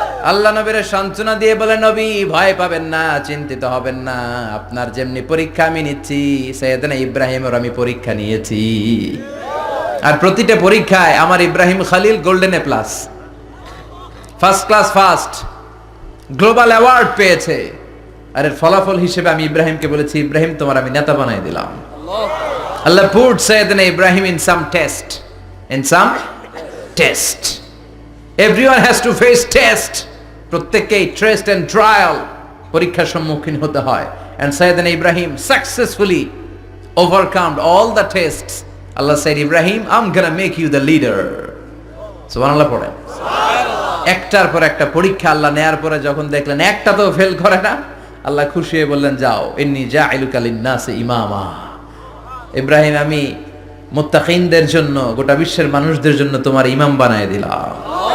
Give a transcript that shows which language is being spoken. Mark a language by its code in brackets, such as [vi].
[bn] আল্লাহ নবীর সান্ত্বনা দিয়ে বলে, নবী ভয় পাবেন না, চিন্তিত হবেন না, আপনার যেমনি পরীক্ষা আমি নিচ্ছি, সাইয়েদনা ইব্রাহিমের আমি পরীক্ষা নিয়েছি। আর প্রতিটা পরীক্ষায় আমার Ibrahim Khalil golden A plus, first class first, global award পেয়েছে। আর এর ফলাফল হিসেবে আমি ইব্রাহিমকে বলেছি, ইব্রাহিম তোমার আমি নেতা বানাই দিলাম। [en] Allah put Sayyidina Ibrahim in some test. In some test. Everyone has to face test. [bn] প্রত্যেককেই [en] test and trial, [bn] পরীক্ষার সম্মুখীন হতে হয়। [en] And Sayyidina Ibrahim successfully overcome all the tests. Allah said, Ibrahim, I'm gonna make you the leader. [bn] সুবহানাল্লাহ পড়েন। একটার পর একটা পরীক্ষা আল্লাহ নেয়ার পরে যখন দেখলেন একটা তো ফেল করে না, আল্লাহ খুশি হয়ে বললেন, যাও, [ar] ইন্নী জাইলুকা লিন-নাসি ইমামা। [bn] ইব্রাহিম, আমি মুত্তাকিনদের জন্য, গোটা বিশ্বের মানুষদের জন্য তোমার ইমাম বানায় দিলাম।